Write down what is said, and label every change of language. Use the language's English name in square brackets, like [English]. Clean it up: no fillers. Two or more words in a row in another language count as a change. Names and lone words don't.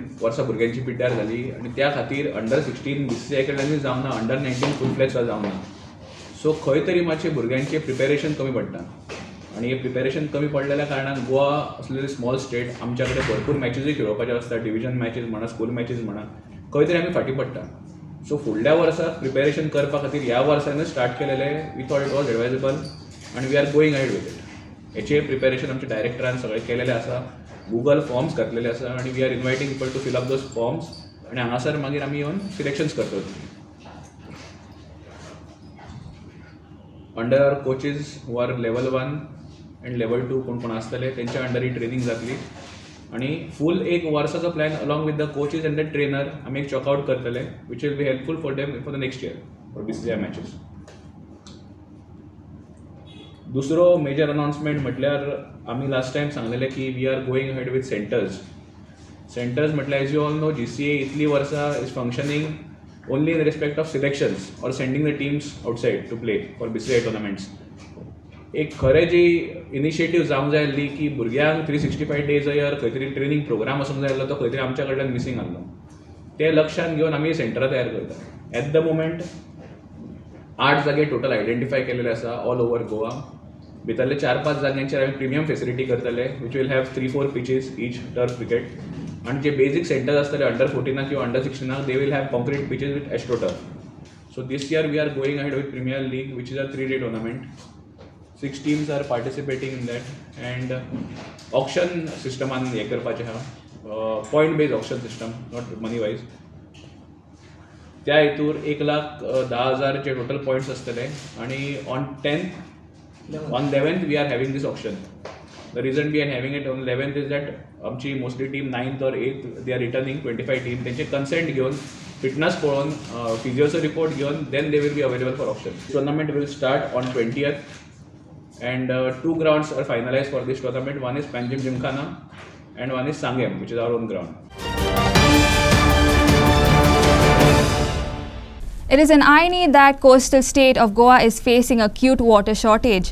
[Konkani] वर्सां भुरग्यांची पिड्ड्यार जाली आनी त्या खातीर अंडर 16 BCCI कडल्यानूय जावना अंडर 19 [English] full fledged [Konkani] सुद्दां जावना सो खंय तरी मातशें भुरग्यांचें प्रिपेरेशन कमी पडटा आनी हे प्रिपेरेशन कमी पडलेल्या कारणान गोवा असलेली [English] small state [Konkani] आमच्या कडेन भरपूर मॅचीसूय खेळोवपाच्यो आसता [English] division matches [Konkani] म्हणा [English] school matches [Konkani] म्हणा खंय तरी आमी फाटीं पडटा सो फुडल्या वर्साक प्रिपेरेशन करपा खातीर ह्या वर्सानूच स्टार्ट केलेले [English] we thought it was advisable [Konkani] आनी [English] we are going ahead with it [Konkani] हेचें प्रिपेरेशन आमच्या डायरेक्टरान सगळें केलेलें आसा गुगल फॉर्म्स घातलेले आसा आनी [English] we are inviting people to fill up those forms [Konkani] आनी हांगासर मागीर आमी येवन सिलेक्शन्स करतात [English] under our coaches who are level 1 and level 2 [Konkani] कोण कोण आसतले तेंच्या अंडर ही ट्रेनिंग जातली आणि फूल एक वर्साचो प्लॅन [English] along with the coaches and the trainer [Konkani] आमी एक चॉकआउट करतले [English] which will be helpful for them for the next year for BCCI matches. [Konkani] दुसरो मेजर अनाउन्समेंट म्हटल्यार आमी लास्ट टायम सांगलेलें की [English] we are going ahead with centres म्हटल्यार as you all know GCA [Konkani] इतली वर्सां [English] is functioning only in respect of selections or sending the teams outside to play for BCCI tournaments. [Konkani] एक खरें जी इनिशिएटीव जावंक जाय आसली की भुरग्यांक [English] 365 days a year [Konkani] खंय तरी [English] training programme [Konkani] आसूंक जाय आसलो तो खंय तरी आमच्या कडल्यान मिसींग आसलो. ते लक्षांत घेवन आमी सेंटरां तयार करता. [English] at the moment [Konkani] 8 जागे [English] total identify [Konkani] केलेले आसा [English] all over Goa. [Konkani] भितरले 4-5 जाग्यांचेर आमी [English] premium facility करतले which will have 3-4 pitches each turf wicket. [Konkani] आणि जे [English] basic centres आसतले अंडर 14 किंवा अंडर 16 they will have concrete pitches with astro turf. so this year we are going ahead with premier league which is a 3-day tournament. 6 teams are participating in that and auction systeman [Konkani] हे करपाचें आहा [English] point based auction system not money wise. [Konkani] त्या हेतूर 1,10,000 चे [English] total points आसतले आणि on 11th we are having this auction. The reason we are having it on 11th is that आमची mostly team 9th or 8th they are returning 25 team [Konkani] त्यांचे consent घेऊन फिटनेस पळोवन फिजिओचो रिपोर्ट घेऊन [English] then they will be available for auction. Tournament will start on 20th. And 2 grounds are finalized for this tournament. One is Panjim Gymkhana and one is Sangem, which is our own ground. It is an irony that coastal state of Goa is facing acute water shortage.